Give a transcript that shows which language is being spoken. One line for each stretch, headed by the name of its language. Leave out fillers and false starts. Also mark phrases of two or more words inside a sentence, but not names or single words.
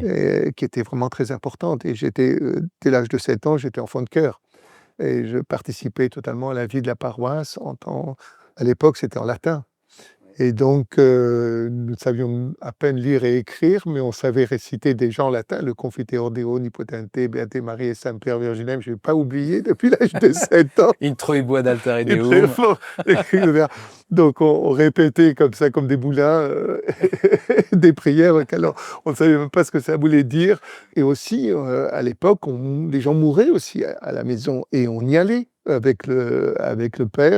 French: qui était vraiment très importante et dès l'âge de 7 ans, j'étais enfant de chœur et je participais totalement à la vie de la paroisse à l'époque, c'était en latin et donc nous savions à peine lire et écrire, mais on savait réciter déjà en latin, le
Latin: Confiteor Deo omnipotente, Beate Mariae Semper Virginem,
French: je ne vais pas oublier depuis l'âge de 7 ans.
Latin: Introibo ad altare
French: Et très
Latin: Deum.
French: fort, écrit le vers. Donc on répétait comme ça, comme des moulins, des prières auxquelles on ne savait même pas ce que ça voulait dire. Et aussi, à l'époque, les gens mouraient aussi à la maison et on y allait avec le père.